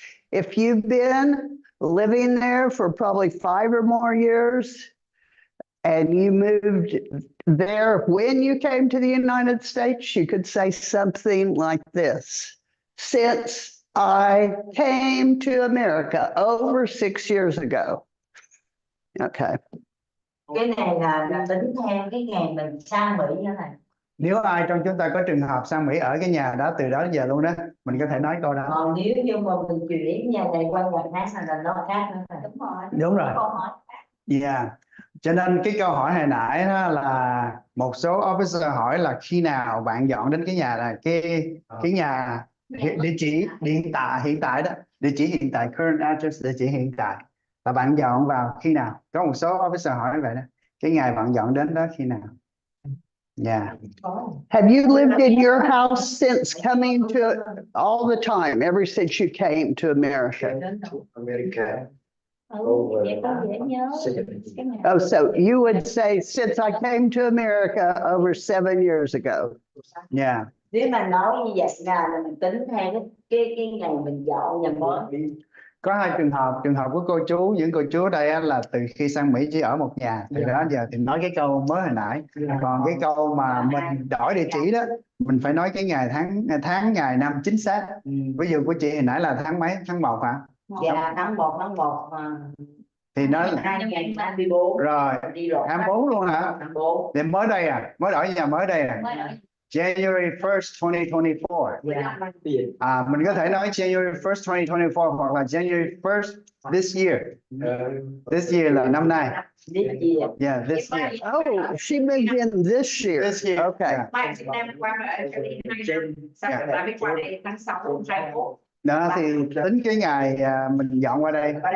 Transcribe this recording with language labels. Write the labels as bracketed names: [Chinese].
[English] If you've been living there for probably 5 or more years, and you moved there when you came to the United States, you could say something like this. Since I came to America over 6 years ago. Okay. [Vietnamese] Cái này là tính theo cái ngày mình sang Mỹ nữa này. Nếu ai trong chúng ta có trường hợp sang Mỹ ở cái nhà đó từ đó đến giờ luôn đó, mình có thể nói câu đó. Còn nếu như mà mình chuyển nhà này qua nhà khác là nó khác nữa này. Đúng rồi. Yeah. Cho nên cái câu hỏi hồi nãy đó là một số officer hỏi là khi nào bạn dọn đến cái nhà này, cái nhà địa chỉ hiện tại đó, địa chỉ hiện tại, current address, địa chỉ hiện tại là bạn dọn vào khi nào? Có một số officer hỏi vậy đó. Cái ngày bạn dọn đến đó khi nào? [English] Yeah. Have you lived in your house since coming to all the time, ever since you came to America? America. [Vietnamese] Vậy con dễ nhớ. [English] Oh, so you would say, since I came to America over 7 years ago. Yeah. [Vietnamese] Nếu mà nói như vậy là mình tính theo cái ngày mình dọn nhà mới. Có hai trường hợp của cô chú, những cô chú ở đây á, là từ khi sang Mỹ chỉ ở một nhà, từ đó giờ thì nói cái câu mới hồi nãy. Còn cái câu mà mình đổi địa chỉ đó, mình phải nói cái ngày tháng ngày năm chính xác. Ví dụ của chị hồi nãy là tháng mấy, tháng 1 hả? Dạ tháng 1 Thì nó 2024 rồi đi rồi. 24 luôn hả? 24. Thì mới đây à, mới đổi nhà mới đây à. [English] January 1st, 2024. [Vietnamese] Mình có thể nói [English] January 1st, 2024 [Vietnamese] hoặc là [English] January 1st this year. This year [Vietnamese] là năm nay. [English] This year. Yeah, this year. Oh, she moved in this year. This year. Okay. Yeah. [Vietnamese] Bạn Việt Nam qua rồi sau đó bạn mới qua đây tháng 6 21. Đó thì tính cái ngày mình dọn qua đây.